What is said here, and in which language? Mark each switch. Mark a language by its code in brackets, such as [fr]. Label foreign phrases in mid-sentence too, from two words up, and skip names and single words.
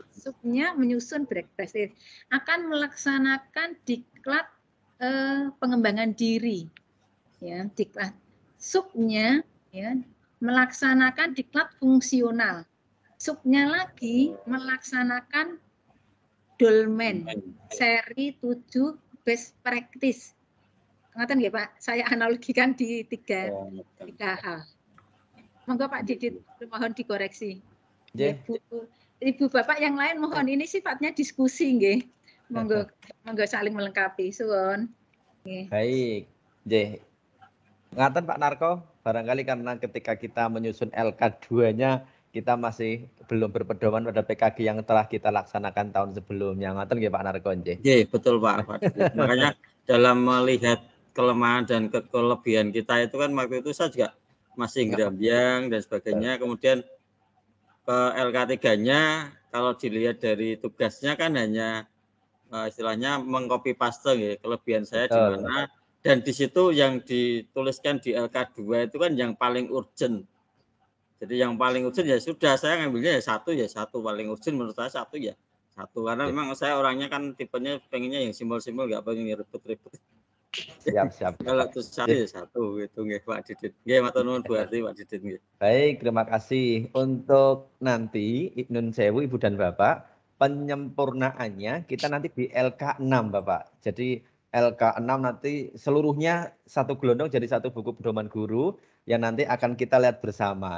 [id] Subnya menyusun [en] best practice, [id] akan melaksanakan diklat pengembangan diri. Ya, diklat. Subnya ya melaksanakan diklat fungsional. Subnya lagi melaksanakan dolmen seri 7 [en] best practice. [jv] Ngeten nggih Pak, [id] saya analogikan di tiga hal. Monggo Pak Didit, mohon dikoreksi. Ibu Bapak yang lain mohon, ini sifatnya diskusi nggih. Monggo saling melengkapi. Suwun. Baik. Nggih. Ngaten Pak Narko, barangkali karena ketika kita menyusun LK2-nya kita masih belum berpedoman pada PKG yang telah kita laksanakan tahun sebelumnya. [jv] Ngaten nggih Pak Narko nggih. [id] Nggih, betul Pak. Makanya dalam melihat kelemahan dan kelebihan kita itu kan waktu itu saya juga masih gerambyang dan sebagainya. Kemudian ke LK3-nya kalau dilihat dari tugasnya kan hanya istilahnya [en] mengcopy paste [id] ya, kelebihan saya di mana, dan di situ yang dituliskan di LK2 itu kan yang paling urgent. Jadi yang paling urgent ya sudah, saya ngambilnya ya satu paling urgent menurut saya satu karena memang saya orangnya kan tipenya pengennya yang simpel-simpel, nggak pengen ribet-ribet. Siap. Kalau terus satu gitu nggih Pak Didit. [jv] Nggih matur nuwun Bu Harti Pak Didit nggih. [id] Baik, terima kasih. Untuk nanti [jv] Nun Sewu [id] Ibu dan Bapak, penyempurnaannya kita nanti di LK6 Bapak. Jadi LK6 nanti seluruhnya satu gelondong jadi satu buku pedoman guru yang nanti akan kita lihat bersama.